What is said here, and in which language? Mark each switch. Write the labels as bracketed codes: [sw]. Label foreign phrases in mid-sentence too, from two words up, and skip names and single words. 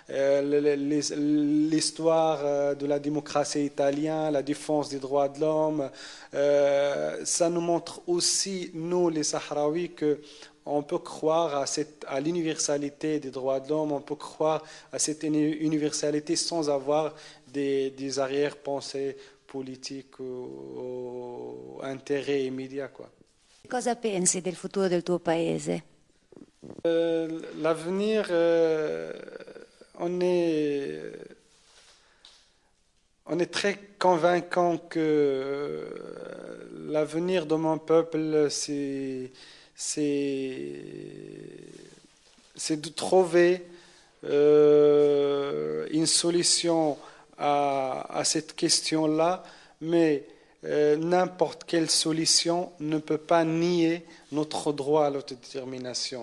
[fr] l'histoire de la démocratie italienne, la défense des droits de l'homme, ça nous montre aussi, nous, les Sahraouis, que on peut croire à l'universalité des droits de l'homme, on peut croire à cette universalité sans avoir des arrière-pensées politiques ou intérêts immédiats, quoi. [it] Cosa pensi del futuro del tuo paese? [fr] L'avenir, on est très convaincant que l'avenir de mon peuple, c'est de trouver une solution à cette question-là, mais n'importe quelle solution ne peut pas nier notre droit à l'autodétermination.